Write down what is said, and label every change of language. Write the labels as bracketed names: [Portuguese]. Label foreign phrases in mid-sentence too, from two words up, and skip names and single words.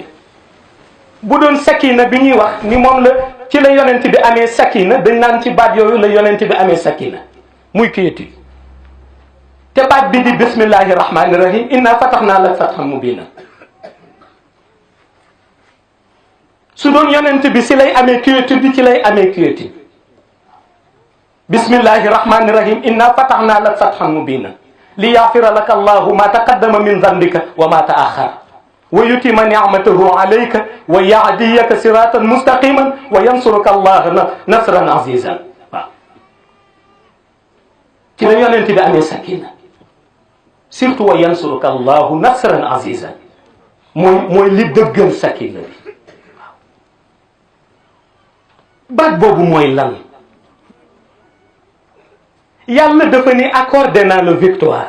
[Wolof] bu doon sakina bi ñuy wax ni moom la ci la yonent bi amee sakina, dañ naan ci baat yooyu la yonent bi amee sakina muy quiétude. te baat bi di [Arabic] بسم الله الرحمن الرحيم إنا فتحنا لك فتحا مبينا. [Wolof] su doon yonent bi si lay amee quiétude bi ci lay amee quiétude. [Arabic] بسم الله الرحمن الرحيم إنا فتحنا لك فتحا مبينا ليغفر لك الله ما تقدم من ذنبك وما تأخر ويتم نعمته عليك ويهديك صراطا مستقيما وينصرك الله نصرا عزيزا. [Wolof] waaw ci la yonent bi amee sakina, surtout [Arabic] وينصرك الله نصرا عزيزا [Wolof] mooy li dëggal sakina bi. baat boobu mooy lan? yàlla dafa ni accordé naa la victoire.